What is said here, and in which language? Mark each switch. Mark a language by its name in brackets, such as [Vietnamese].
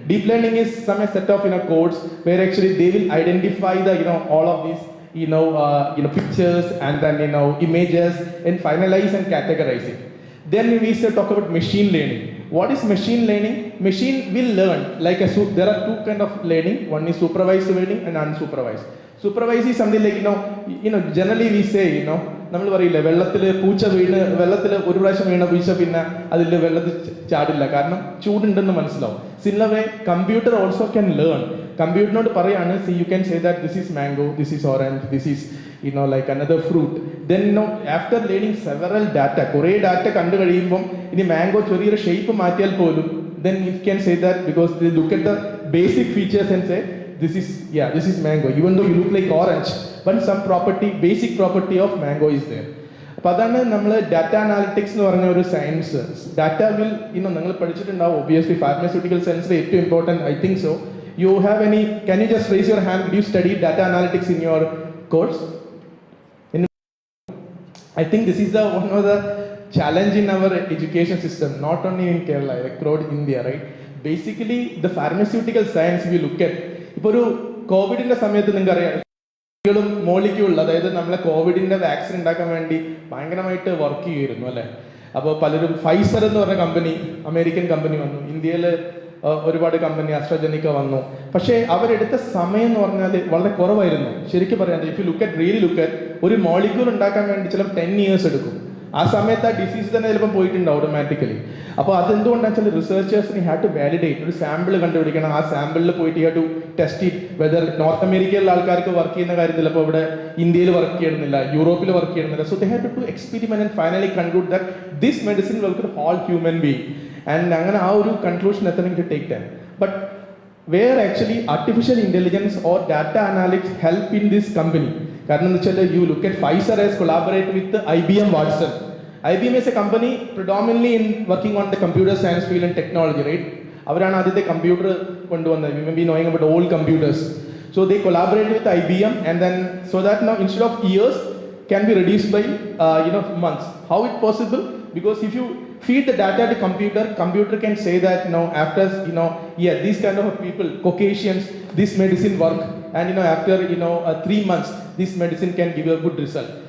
[English] Deep learning is some set of codes where actually they will identify the all of these pictures and then images and finalize and categorize it. Then we talk about machine learning. What is machine learning? Machine will learn like there are two kind of learning. One is supervised learning and unsupervised. Supervised is something like generally we say [Malayalam] നമ്മൾ പറയില്ലേ വെള്ളത്തിൽ പൂച്ച വെള്ളത്തിൽ ഒരു പ്രാവശ്യം വീണ പൂച്ച പിന്നെ അതിൽ വെള്ളത്തിൽ ചാടില്ല കാരണം ചൂടുണ്ടെന്ന് മനസ്സിലാവും. [English] Similar way, computer also can learn. [Malayalam] കമ്പ്യൂട്ടറിനോട് പറയാണ് [English] see you can say that this is mango, this is orange, this is like another fruit. Then after learning several data, [Malayalam] കുറേ ഡാറ്റ കണ്ടു കഴിയുമ്പം ഇനി മാംഗോ ചെറിയൊരു ഷേപ്പ് മാറ്റിയാൽ പോലും [English] then it can say that because they look at the basic features and say this is mango, even though you look like orange, but some property, basic property of mango is there. [Malayalam] അപ്പോൾ അതാണ് നമ്മൾ data analytics എന്ന് പറഞ്ഞ ഒരു science. Data will നിങ്ങൾ പഠിച്ചിട്ടുണ്ടാവും obviously pharmaceutical സയൻസിൽ ഏറ്റവും important [English] I think so. You have any, can you just raise your hand, did you study data analytics in your course? I think this is one of the challenge in our education system, not only in Kerala, like throughout India, right? Basically, the pharmaceutical science we look at, [Malayalam] ഇപ്പോൾ ഒരു കോവിഡിന്റെ സമയത്ത് നിങ്ങൾക്കറിയാം molecule, അതായത് നമ്മളെ കോവിഡിന്റെ vaccine ഉണ്ടാക്കാൻ വേണ്ടി ഭയങ്കരമായിട്ട് വർക്ക് ചെയ്യുമായിരുന്നു അല്ലേ. അപ്പോൾ പലരും ഫൈസർ എന്ന് പറഞ്ഞ കമ്പനി, അമേരിക്കൻ കമ്പനി വന്നു. ഇന്ത്യയിൽ ഒരുപാട് കമ്പനി അസ്ട്രജനിക്ക വന്നു. പക്ഷേ അവരെടുത്ത സമയം എന്ന് പറഞ്ഞാൽ വളരെ കുറവായിരുന്നു. ശരിക്കും പറയാം, [English] if you look at [Malayalam] ഒരു മോളിക്യൂൾ ഉണ്ടാക്കാൻ വേണ്ടി ചിലപ്പോൾ 10 years എടുക്കും. ആ സമയത്ത് ആ ഡിസീസ് തന്നെ ചിലപ്പോൾ പോയിട്ടുണ്ട് ഓട്ടോമാറ്റിക്കലി. അപ്പോൾ അതെന്തുകൊണ്ടാണെന്ന് വെച്ചാൽ റിസർച്ചേഴ്സിന് [English] had to validate, [Malayalam] ഒരു സാമ്പിൾ കണ്ടുപിടിക്കണം. ആ സാമ്പിളിൽ പോയിട്ട് [English] had to test it whether [Malayalam] north അമേരിക്കയിലുള്ള ആൾക്കാർക്ക് വർക്ക് ചെയ്യുന്ന കാര്യത്തിൽ ഇപ്പോൾ ഇവിടെ ഇന്ത്യയിൽ വർക്ക് ചെയ്യണമെന്നില്ല, യൂറോപ്പിൽ വർക്ക് ചെയ്യണമെന്നില്ല. [English] So they had to experiment and finally conclude that this medicine will work whole human being. [Malayalam] And അങ്ങനെ ആ ഒരു കൺക്ലൂഷൻ എത്തണമെങ്കിൽ [English] Take time. But where actually artificial intelligence or data analytics help in this company. [Malayalam] കാരണം എന്ന് വെച്ചാൽ [English] you look at Pfizer has collaborated with IBM Watson. IBM is a company predominantly in working on the computer science field and technology, right? [Malayalam] അവരാണ് ആദ്യത്തെ computer കൊണ്ടുവന്നത്. [English] You may be knowing about old computers. So they collaborated with IBM and then so that now instead of years can be reduced by months. How it possible? Because if you feed the data to computer can say that after these kind of people, Caucasians, this medicine work, and after 3 months this medicine can give you a good result.